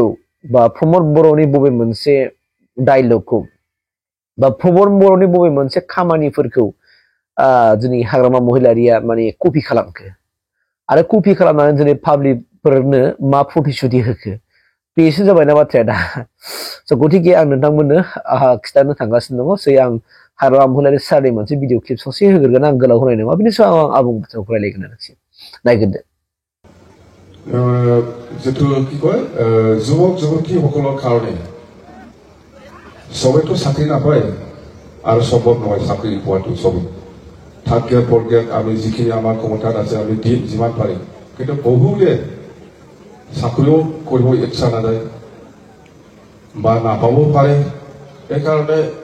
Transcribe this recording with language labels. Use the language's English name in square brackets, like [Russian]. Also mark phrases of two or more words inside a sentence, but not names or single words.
[Bodo] बा प्रमद बर'नि बबे मोनसे डायलगखौ बा प्रमद बर'नि बबे मोनसे खामानिफोरखौ दिनै हाग्रामा महिलारिया माने कपि खालामखो आरो कपि खालामनानै दिनै पाब्लिकफोरनो मा प्रतिश्रुति होखो बेसो जाबायना बाथ्राया दा स' गतिके आं नोंथांमोननो खिथानो थांगासिनो दङ सै आं हाग्रामा महिलारि सारनि मोनसे [English] video clip [Bodo] ससे होग्रोगोन आं गोलाव होनाय नङा बिनि सायाव आं आबुं बाथ्राखौ रायलायगोन आरोखि नायग्रोदो [Assamese] जितु কি কয় যুৱক যুৱতীসকলৰ কাৰণে সবেতো চাকৰি নাপায় আৰু সবত নহয় চাকৰি পোৱাটো সবে [English] third grade fourth grade [Assamese] আমি যিখিনি আমাৰ ক্ষমতাত আছে আমি দিম যিমান পাৰিম কিন্তু বহুতে চাকৰিও কৰিব ইচ্ছা নাযায় বা নাপাবও পাৰে সেইকাৰণে